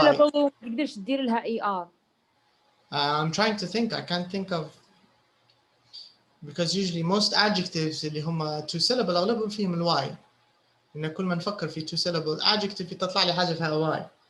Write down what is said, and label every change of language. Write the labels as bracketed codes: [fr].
[ar] two syllable ما تقدرش تدير لها اي ار. [en] I'm trying to think. I can't think of because usually most adjectives [ar] اللي هم [en] two syllable [ar] أغلبهم فيهم الواي. إن كل ما نفكر في two syllable adjective تطلع لي حاجة فيها واي.